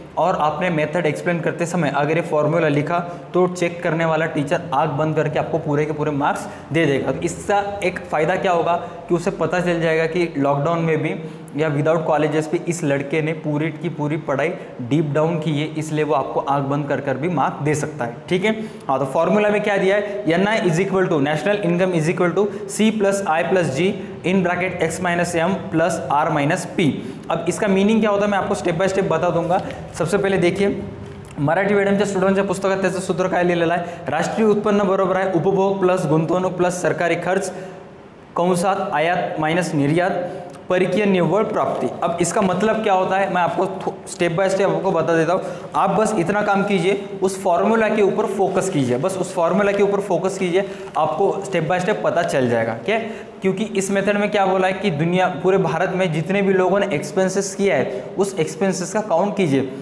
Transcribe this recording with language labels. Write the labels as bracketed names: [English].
[Hindi] और आपने method explain करते समय अगर ये फॉर्मूला लिखा तो चेक करने वाला टीचर आंख बंद करके आपको पूरे के पूरे मार्क्स दे देगा। तो इसका एक फ़ायदा क्या होगा कि उसे पता चल जाएगा कि लॉकडाउन में भी या विदाउट कॉलेजेस पे इस लड़के ने पूरी की पूरी पढ़ाई डीप डाउन की है, इसलिए वो आपको आंख बंद कर भी मार्क दे सकता है। ठीक है, हाँ, तो फॉर्मूला में क्या दिया है, NI is equal to national income is equal to C plus I plus G in bracket X minus M plus R minus P। अब इसका मीनिंग क्या होता है मैं आपको स्टेप बाय स्टेप बता दूंगा। सबसे पहिले देखिए, [Marathi] मराठी मीडियमच्या स्टुडंटच्या पुस्तकात त्याचं सूत्र काय लिहिलेलं आहे, राष्ट्रीय उत्पन्न बरोबर आहे उपभोग प्लस गुंतवणूक प्लस सरकारी खर्च कंसात आयात माइनस निर्यात परिकीय निव्वळ प्राप्ति। [Hindi] अब इसका मतलब क्या होता है मैं आपको स्टेप बाय स्टेप आपको बता देता हूँ। आप बस इतना काम कीजिए, उस फॉर्मूला के ऊपर फोकस कीजिए, बस उस फॉर्मूला के ऊपर फोकस कीजिए, आपको स्टेप बाय स्टेप पता चल जाएगा। क्या, क्योंकि इस मेथड में क्या बोला है कि दुनिया पूरे भारत में जितने भी लोगों ने एक्सपेंसेस किया है उस एक्सपेंसेस का काउंट कीजिए।